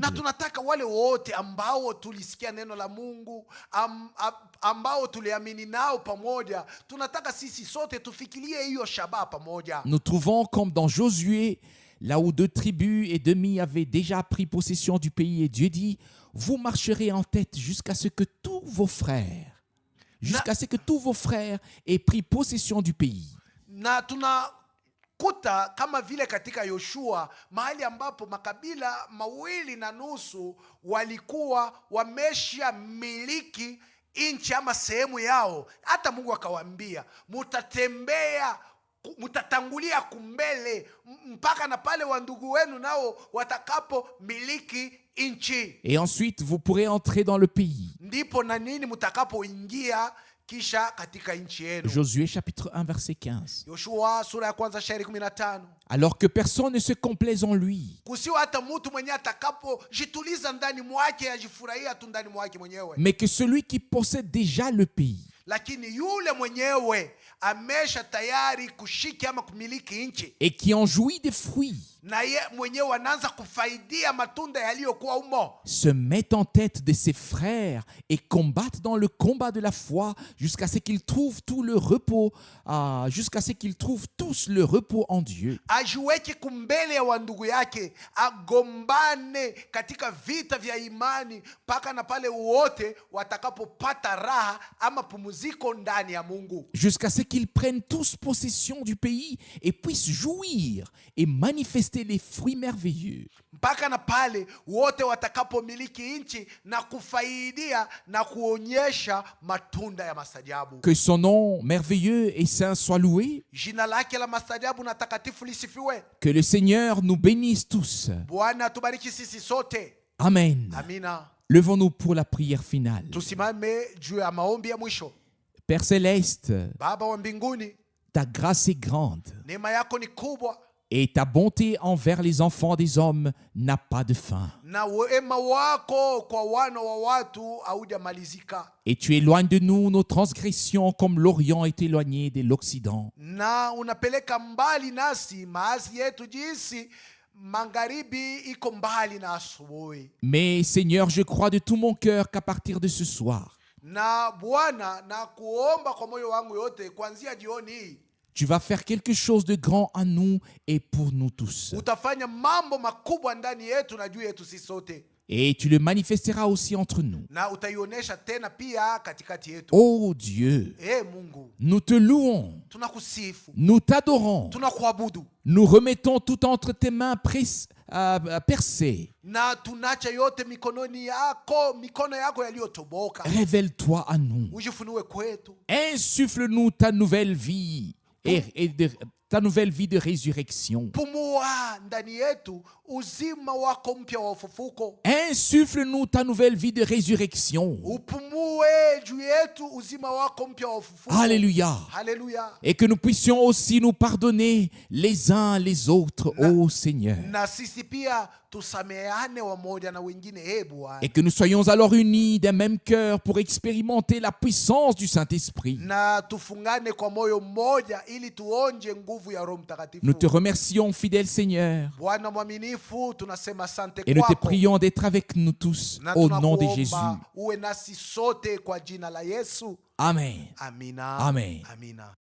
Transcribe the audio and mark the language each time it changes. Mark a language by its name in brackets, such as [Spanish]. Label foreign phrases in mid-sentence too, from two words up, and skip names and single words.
[Swahili] Na tunataka wale wote ambao tulisikia neno la Mungu, ambao tuliamini nao pamoja, tunataka sisi sote tufikirie hiyo shabaha pamoja. [French] Nous trouvons comme dans Josué, là où 2 tribus et demie avaient déjà pris possession du pays, et Dieu dit, vous marcherez en tête jusqu'à ce que tous vos frères aient pris possession du pays. [Swahili] Na tunakuta kama vile katika Yoshua mahali ambapo makabila 2.5 walikuwa wamesha miliki nchi ama sehemu yao. Hata Mungu akawaambia mutatangulia kumbele mpaka na pale wandugu wenu nao watakapo miliki nchi. [French] Et ensuite, vous pourrez entrer dans le pays. [Swahili] Ndipo na nini mutakapoingia kisha katika nchi yenu. [French] Josué chapitre 1 verset 15. [Swahili] Yoshua sura ya kwanza shairi 15. [French] Alors que personne ne se complaise en lui, [Swahili] Kusiwa hata mtu mwenye atakapojituliza ndani mwake, ajifurahia tu ndani mwake mwenyewe, [French] mais que celui qui possède déjà le pays [Swahili] lakini yule mwenyewe amesha tayari kushiki ama kumiliki nchi, [French] et qui en jouit des fruits [Swahili] na ye mwenyewe anaanza kufaidia matunda yaliyokuwa umo, [French] se met en tête de ses frères et combattent dans le combat de la foi jusqu'à ce qu'ils trouvent tout le repos, jusqu'à ce qu'ils trouvent tous le repos en Dieu. [Swahili] ajiweke kumbele ya wandugu yake, agombane katika vita vya imani mpaka na pale wote watakapopata raha ama pumziko ndani ya Mungu, [French] Jusqu'à ce qu'ils prennent tous possession du pays et puissent jouir et manifester les fruits merveilleux. [Swahili] mpaka na pale wote watakapomiliki nchi na kufaidia na kuonyesha matunda ya mastajabu. [French] Que son nom merveilleux et saint soit loué. [Swahili] Jina lake la mastajabu na takatifu lisifiwe. [French] Que le Seigneur nous bénisse tous. [Swahili] Bwana atubariki sisi sote. [French] Amen. [Swahili] Amina. [French] Levons-nous pour la prière finale. [Swahili] Tusimame juu ya maombi ya mwisho. [French] Père céleste, [Swahili] Baba wa mbinguni, [French] ta grâce est grande [Swahili] neema yako ni kubwa [French] et ta bonté envers les enfants des hommes n'a pas de fin. [Swahili] na wema wako kwa wana wa watu haujamalizika, [French] Et tu éloignes de nous nos transgressions comme l'Orient est éloigné de l'Occident. [Swahili] na unapeleka mbali nasi maasi yetu jinsi magharibi iko mbali na asubuhi. [French] Mais Seigneur, je crois de tout mon cœur qu'à partir de ce soir, [Swahili] Na Bwana, na kuomba kwa moyo wangu yote kuanzia jioni hii [French] tu vas faire quelque chose de grand à nous et pour nous tous. [Swahili] utafanya mambo makubwa ndani yetu na juu yetu sisi sote, [French] Et tu le manifesteras aussi entre nous. [Swahili] na utaionyesha tena pia katikati yetu. [French] Ô Dieu, [Swahili] Mungu, [French] nous te louons, [Swahili] tunakusifu, [French] nous t'adorons, [Swahili] tunakuabudu, [French] nous remettons tout entre tes mains percées. [Swahili] na tunacha yote mikononi yako, mikono yako yaliyotoboka. [French] Révèle-toi à nous. [Swahili] Ujifunue kwetu, [French] Insuffle-nous ta nouvelle vie ta nouvelle vie de résurrection. [Swahili] pumua ndani yetu uzima wako mpya wa ufufuko. [French] Insuffle-nous ta nouvelle vie de résurrection. [Swahili] Upumue juu yetu uzima wako mpya wa ufufuko. [French] Alléluia. [Swahili] Haleluya. [French] Et que nous puissions aussi nous pardonner les uns les autres, ô Seigneur. [Swahili] Na sisi pia tusameane wamoja na wengine, Bwana. [French] Et que nous soyons alors unis d'un même cœur pour expérimenter la puissance du Saint-Esprit. [Swahili] Na tufungane kwa moyo mmoja ili tuonje nguvu ya Roho Mtakatifu. [French] Nous te remercions, fidèle Seigneur. [Swahili] Bwana mwaminifu, tunasema asante [French] Et nous te [Swahili] kwako. [French] prions d'être avec nous tous [Swahili] Na [French] au nom de [Swahili] tunakuomba [French] Jésus. [Swahili] uwe nasi sote kwa jina la Yesu. [French] Amen. [Swahili] Amina. [French] Amen. [Swahili] Amina.